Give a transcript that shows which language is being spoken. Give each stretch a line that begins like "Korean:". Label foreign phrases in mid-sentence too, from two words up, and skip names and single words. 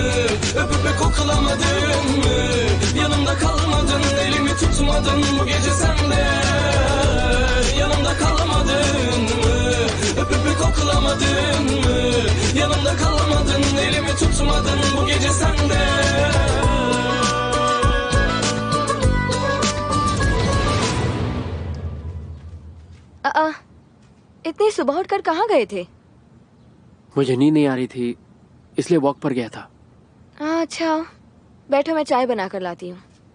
Turkish: Öpüp koklamadın mı? Yanımda kalmadın, elimi tutmadın bu gece sen de. Yanımda kalmadın mı? Öpüp koklamadın mı? Yanımda kalmadın, elimi tutmadın bu gece sen de.
Hindi: इतनी सुबह उठकर कहाँ गए थे? मुझे नींद नहीं आ रही थी, इसलिए वॉक पर गया था। अच्छा, बैठो मैं चाय बना कर लाती हूँ।